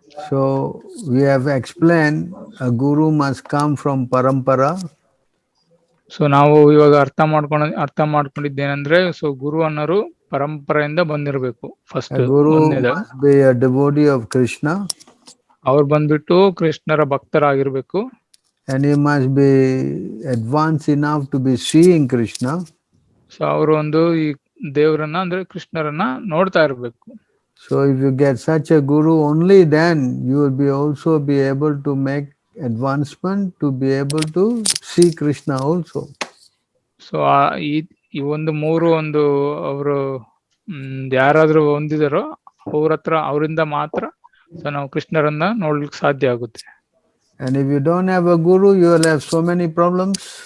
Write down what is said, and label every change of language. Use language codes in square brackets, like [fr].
[en] So we have explained a guru must come from parampara. [kn] So ನಾವು ಇವಾಗ ಅರ್ಥ ಮಾಡ್ಕೊಂಡಿದ್ದೇನೆಂದ್ರೆ, so ಗುರು ಅನ್ನೋರು ಪರಂಪರೆಯಿಂದ ಬಂದಿರಬೇಕು. [en] First guru must be a devotee of Krishna. [kn] ಅವ್ರು ಬಂದ್ಬಿಟ್ಟು ಕೃಷ್ಣರ ಭಕ್ತರಾಗಿರ್ಬೇಕು. [en] And he must be advanced enough to be seeing Krishna. [kn] So ಅವರು ಈ ದೇವರನ್ನ ಅಂದ್ರೆ ಕೃಷ್ಣರನ್ನ ನೋಡ್ತಾ ಇರ್ಬೇಕು. [en] So if you get such a guru, only then you will also be able to make advancement to be able to see Krishna also. So [kn] ಈ ಮೂರು ಅವರು ಯಾರಾದ್ರೂ ಹೊಂದಿದಾರೋ ಅವರಿಂದ ಮಾತ್ರ ಸೊ ನಾವು ಕೃಷ್ಣರನ್ನ ನೋಡ್ಲಿಕ್ಕೆ ಸಾಧ್ಯ ಆಗುತ್ತೆ. [en] And if you don't have a guru, you will have so many problems.